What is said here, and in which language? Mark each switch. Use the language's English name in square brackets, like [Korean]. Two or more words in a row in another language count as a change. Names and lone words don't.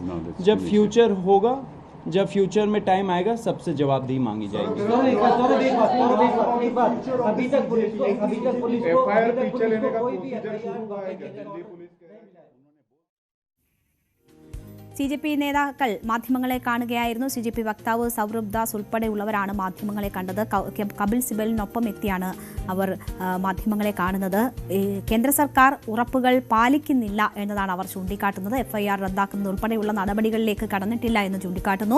[Hindi] जब फ्यूचर होगा, जब फ्यूचर में टाइम आएगा, सबसे जवाबदेही मांगी जाएगी। अभी तक पुलिस [Malayalam] CJP നേതാക്കൾ മാധ്യമങ്ങളെ കാണുകയായിരുന്നു. CJP വക്താവ് സൗരഭ് ദാസ് ഉൾപ്പെടെയുള്ളവരാണ് മാധ്യമങ്ങളെ കണ്ടത്. കപിൽ സിബലിനൊപ്പം എത്തിയാണ് അവർ മാധ്യമങ്ങളെ കാണുന്നത്. കേന്ദ്ര സർക്കാർ ഉറപ്പുകൾ പാലിക്കുന്നില്ല എന്നതാണ് അവർ ചൂണ്ടിക്കാട്ടുന്നത്. FIR റദ്ദാക്കുന്നത് ഉൾപ്പെടെയുള്ള നടപടികളിലേക്ക് കടന്നിട്ടില്ല എന്ന് ചൂണ്ടിക്കാട്ടുന്നു.